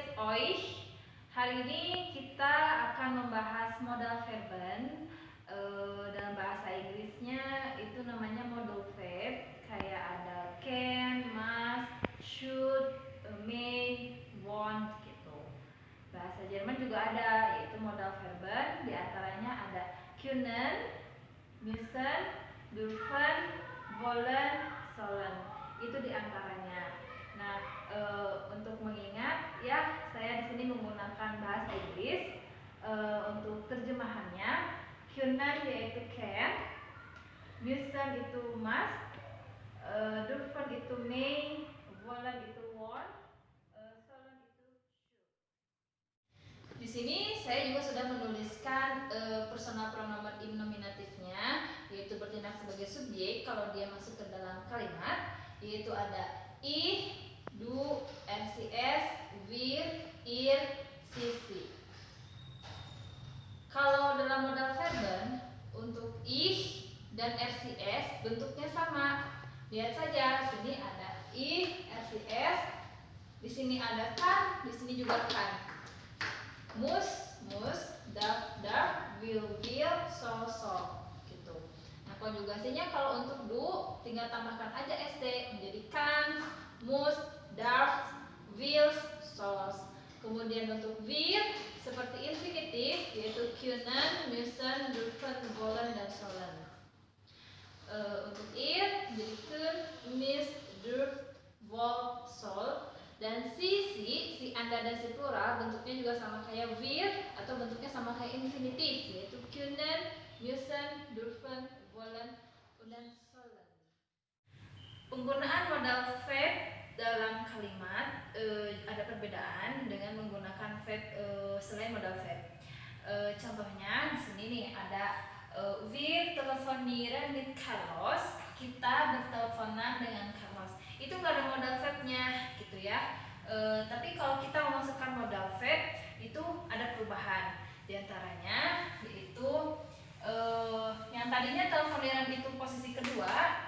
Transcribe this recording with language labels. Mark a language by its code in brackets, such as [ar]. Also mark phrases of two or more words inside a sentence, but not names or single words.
[de] euch. [id] Hari ini kita akan membahas [de] modal verben. [id] Dalam bahasa Inggrisnya itu namanya [en] modal verb. [id] Kayak ada [en] can, must, should, may, want [id] gitu. Bahasa Jerman juga ada, yaitu [de] modal verben. [id] Di antaranya ada [de] können, müssen, dürfen, wollen, sollen. [id] Itu di antaranya. Nah, untuk mengingat ya, saya di sini menggunakan bahasa Inggris. Untuk terjemahannya, können yaitu can, müssen itu must, dürfen itu may, wollen itu want, sollen itu should. Di sini saya juga sudah menuliskan [de] personal pronomen im [id] nominatifnya, yaitu bertindak sebagai subjek kalau dia masuk ke dalam kalimat, yaitu ada [de] ich, du, RCS, wir, ihr, sie, sie. [id] Kalau dalam [de] modal verben [id] untuk ich dan RCS bentuknya sama. Lihat saja, sini ada ich, RCS, di sini ada kan, di sini juga kan. [de] Muss, darf, will, soll gitu. [id] Nah, konjugasinya kalau untuk do tinggal tambahkan aja st menjadi kan, [de] muss, darf, will, soll. [id] Kemudian untuk wir seperti infinitif yaitu [de] können, müssen, dürfen, wollen [id] dan sollen. Untuk ihr jadi [de] kun, müsst, dürft, wollt, soll. [id] Dan si anda dan si plural bentuknya juga sama kayak wir atau bentuknya sama kayak infinitif yaitu [de] können, müssen, dürfen, wollen, [id] dan sollen. Penggunaan [en] modal verb [id] dalam kalimat ada perbedaan dengan menggunakan verb selain [en] modal verb. [id] Contohnya di sini nih ada [de] wir telefonieren mit Carlos, [id] kita berteleponan dengan Carlos. Itu nggak ada [en] modal verbnya [id] gitu ya. Tapi kalau kita memasukkan [en] modal verb [id] itu ada perubahan. Di antaranya yaitu yang tadinya telefoniran itu posisi kedua.